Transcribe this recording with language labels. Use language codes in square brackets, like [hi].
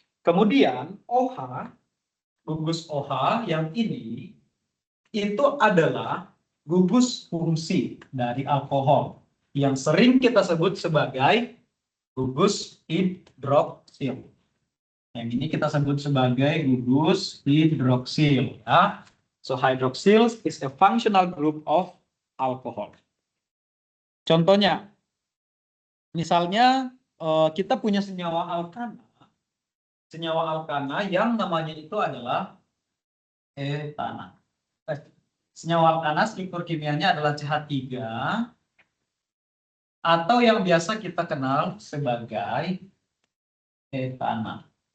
[id] Kemudian OH, gugus OH yang ini itu adalah gugus fungsi dari alkohol yang sering kita sebut sebagai gugus hidroksil. Yang ini kita sebut sebagai gugus hidroksil. Ya. [en] So hydroxyl is a functional group of alcohol. [id] Contohnya, misalnya kita punya senyawa alkana yang namanya itu adalah etana. Senyawa alkana struktur kimianya adalah CH3 atau yang biasa kita kenal sebagai etana.